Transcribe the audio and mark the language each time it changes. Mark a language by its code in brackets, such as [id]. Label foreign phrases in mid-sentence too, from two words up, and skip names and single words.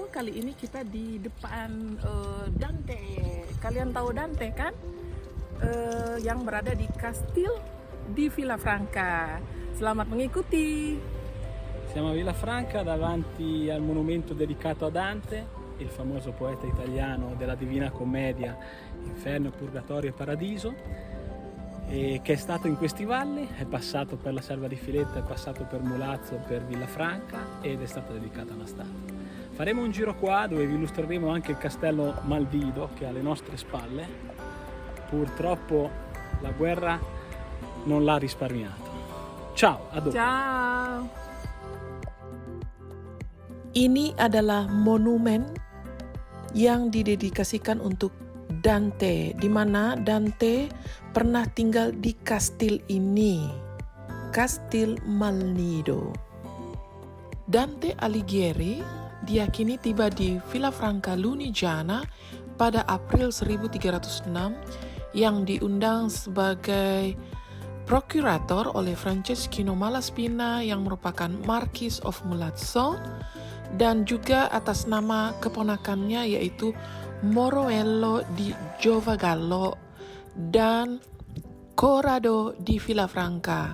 [id] Kali ini kita di depan Dante. Kalian tahu Dante kan? Yang berada di kastil di Villa Franca. Selamat mengikuti. [it] Siamo a Villa Franca davanti al monumento dedicato a Dante, il famoso poeta italiano della Divina Commedia, Inferno, Purgatorio e Paradiso, e che è stato in questi valli, è passato per la Selva di Filetta, è passato per Mulazzo, per Villa Franca ed è stato dedicato a una statua. Faremo un giro qua dove vi illustreremo anche il castello Malvido che è alle nostre spalle. Purtroppo la guerra non l'ha risparmiato. Ciao, a dopo. Ciao. [id] Ini adalah monumen yang didedikasikan untuk Dante, di mana Dante pernah tinggal di kastil ini, Kastil Malnido. Dante Alighieri diyakini tiba di Villa Franca Lunigiana pada April 1306 yang diundang sebagai prokurator oleh Franceschino Malaspina yang merupakan Marquis of Mulazzo dan juga atas nama keponakannya yaitu Moroello di Giovagallo dan Corrado di Villa Franca.